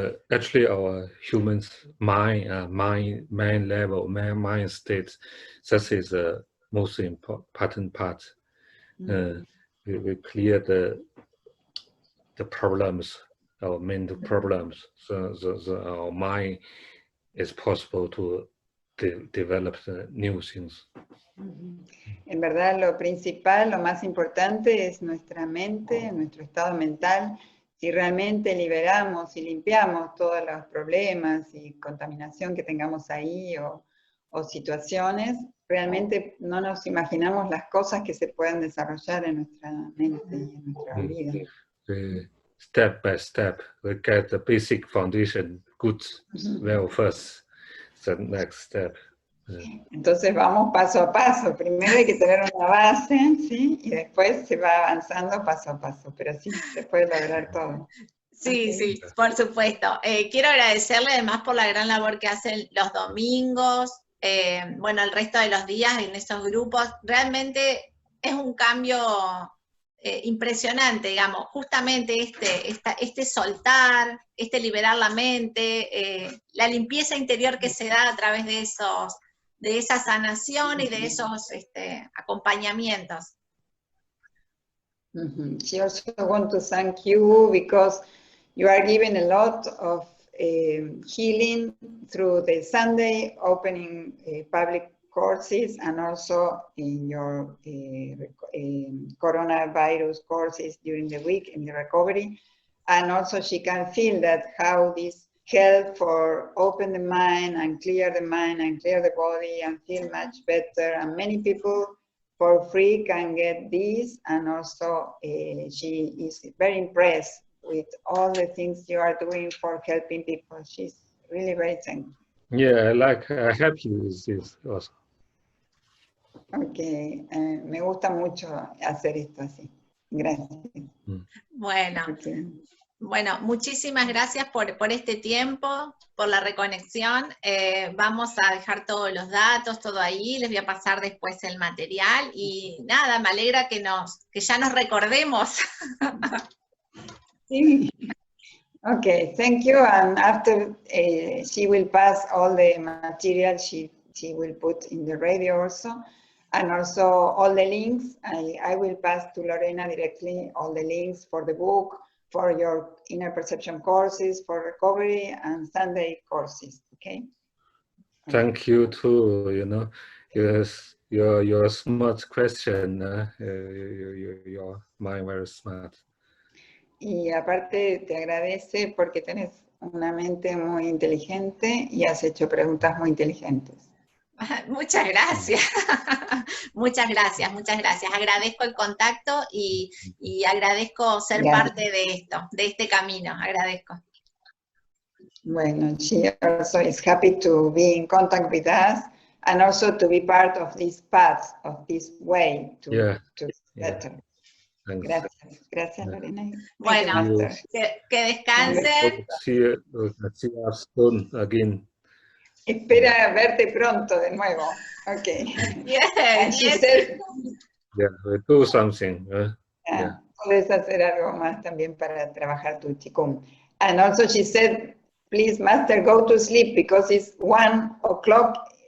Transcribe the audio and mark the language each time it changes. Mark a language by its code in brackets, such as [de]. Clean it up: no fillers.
[en] Actually, our humans' mind level, mind state, that is the most important part. We clear the problems, our mental problems, so our mind is possible to develop the new things. [es] En verdad, lo principal, lo más importante es nuestra mente, nuestro estado mental. Si realmente liberamos y limpiamos todos los problemas y contaminación que tengamos ahí o situaciones, realmente no nos imaginamos las cosas que se pueden desarrollar en nuestra mente y en nuestra vida. [en] Step by step, we get the basic foundation good, well first, the next step. [es] Entonces vamos paso a paso. Primero hay que tener una base, ¿sí? Y después se va avanzando paso a paso, pero sí, se puede lograr todo. Sí, sí, por supuesto. Quiero agradecerle además por la gran labor que hacen los domingos, bueno, el resto de los días en esos grupos. Realmente es un cambio impresionante, digamos, justamente este soltar, liberar la mente, la limpieza interior que se da a través de esa sanación y de esos acompañamientos. [en] She also wants to thank you because you are giving a lot of healing through the Sunday opening public courses and also in your coronavirus courses during the week in the recovery. And also she can feel that how this help for open the mind and clear the body and feel much better. And many people for free can get this. And also she is very impressed with all the things you are doing for helping people. She's really very thankful. Yeah, I help you with this also. [es] Okay, me gusta mucho hacer esto así. Gracias. Bueno. [en] Okay. [es] Bueno, muchísimas gracias por este tiempo, por la reconexión. Vamos a dejar todos los datos, todo ahí, les voy a pasar después el material y nada, me alegra que ya nos recordemos. [en] Sí. Okay, thank you. And after she will pass all the material she will put in the radio also, and also all the links. I will pass to Lorena directly all the links for the book, for your inner perception courses, for recovery and Sunday courses, okay? Thank you too, you know, your smart question, your mind very smart. [es] Y aparte te agradece porque tenés una mente muy inteligente y has hecho preguntas muy inteligentes. Muchas gracias. Muchas gracias, muchas gracias. Agradezco el contacto y agradezco ser parte de este camino. Agradezco. [en] Bueno, she also is happy to be in contact with us and also to be part of this path, of this way to better. [es] Gracias, gracias Lorena. Bueno, que descansen. [en] See us soon again. [es] Espera verte pronto de nuevo. [en] Okay. Yes, And she said, we do something. [es] Puedes hacer algo más también para trabajar tu Qigong. [en] And also she said, please, Master, go to sleep because it's 1 o'clock